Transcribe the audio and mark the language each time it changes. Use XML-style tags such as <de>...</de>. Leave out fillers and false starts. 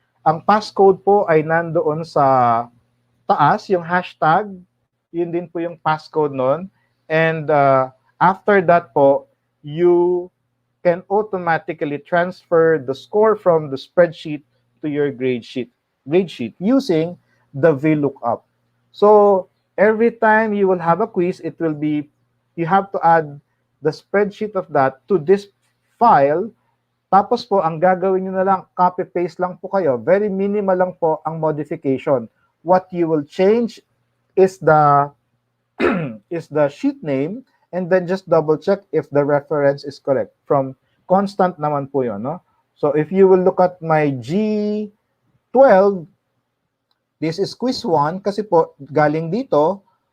<tl>Ang passcode po ay nandoon sa taas, yung hashtag. Yun din po yung passcode nun.</tl> <en>And after that po, you can automatically transfer the score from the spreadsheet to your grade sheet using the VLOOKUP. So every time you will have a quiz, it will be, you have to add the spreadsheet of that to this file.</en> <tl>Tapos po, ang gagawin nyo na lang, copy-paste lang po kayo. Very minimal lang po ang modification.</tl> <en>What you will change is the is the sheet name, and then just double check if the reference is correct. From constant</en> <tl>naman po yun,</tl> <en>no? So if you will look at my G12, this is quiz 1</en> <tl>kasi po galing dito.</tl>